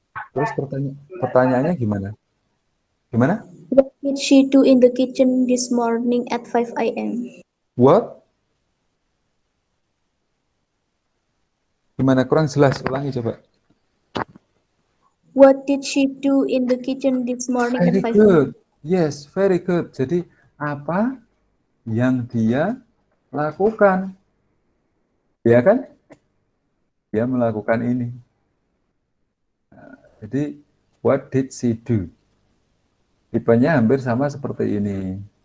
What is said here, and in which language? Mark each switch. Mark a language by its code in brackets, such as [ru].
[id] Terus pertanyaannya gimana? Gimana? [en] What did she do in the kitchen this morning at 5 a.m.? What? [id] Gimana? Kurang jelas. Ulangi coba. [en] What did she do in the kitchen this morning Very at 5 a.m.? good. Yes, very good. [id] Jadi apa yang dia lakukan? Ya kan? Dia melakukan ini. Nah, jadi [en] what did she do? [id] Tipenya hampir sama seperti ini.